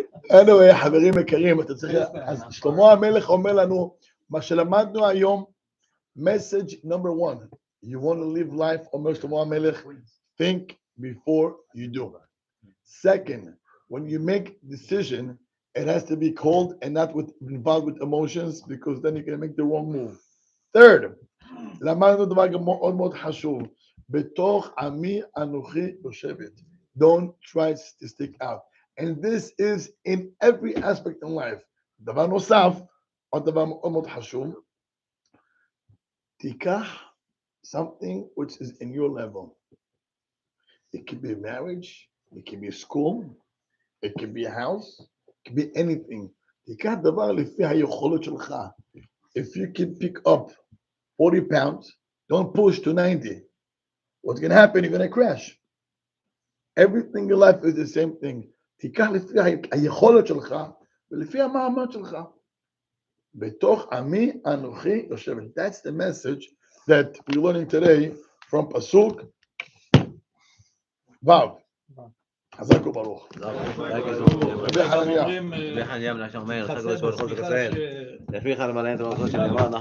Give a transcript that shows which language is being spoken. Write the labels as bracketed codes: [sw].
[he] anyway, חברים יקרים, אתה צריך, אז שלמה המלך אומר לנו, מה שלמדנו היום, [en] message number 1, you want to live life, [he] אומר שלמה המלך, [en] think before you do. Second, when you make decision, it has to be cold and not involved with emotions, because then you can make the wrong move. [he] Third, למדנו דבר גם מאוד מאוד חשוב, בתוך עמי אנוכי יושבת. [en] Don't try to stick out. And this is in every aspect in life. [he] דבר נוסף, עוד דבר מאוד מאוד חשוב, תיקח [en] something which is in your level. It could be a marriage, it could be a school, it could be a house, it could be anything. [he] תיקח דבר לפי היכולות שלך. [en] If you can pick up 40 pounds, don't push to 90. What's going to happen? You're going to crash. Everything in life is the same thing. [he] תיקח לפי היכולת שלך ולפי המעמד שלך. בתוך עמי אנוכי יושבת. [en] That's the message that we're learning today from Pasuk Vav. [he] חזק וברוך. לפי חניה בן אשר אומר, חג וקודש כל ישראל, לפיך למלא את המלכות שנאמר,